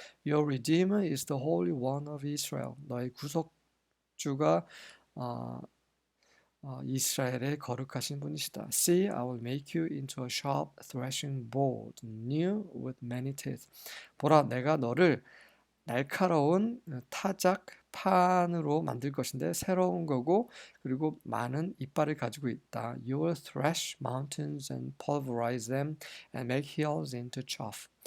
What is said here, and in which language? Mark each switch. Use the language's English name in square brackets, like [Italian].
[English] Your Redeemer is the Holy One of Israel. [Korean] 너의 구속주가 이스라엘의 거룩하신 분이시다. [English] See, I will make you into a sharp threshing board, new with many teeth. [Korean] 보라, 내가 너를 날카로운 타작판으로 만들 것인데 새로운 거고 그리고 많은 이빨을 가지고 있다. [English] You will thresh mountains and pulverize them and make hills into chaff.